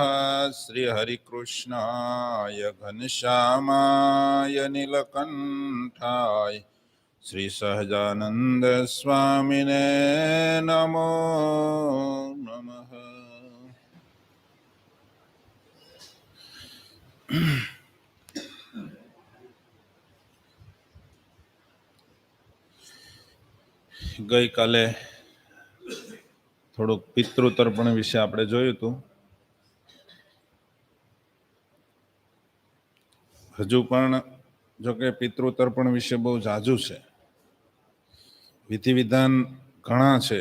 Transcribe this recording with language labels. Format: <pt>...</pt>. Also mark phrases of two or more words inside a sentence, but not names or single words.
<sa>श्री हरिकृष्णाय घनश्यामाय नीलकंठाय श्री सहजानंद स्वामिने नमो नमः।</sa> <gu>ગઈ કાલે થોડુંક પિતૃતર્પણ વિશે આપણે જોયું હતું. હજુ પણ જો કે પિતૃતર્પણ વિશે બહુ ઝાઝું છે, વિધિ વિધાન ઘણા છે.</gu>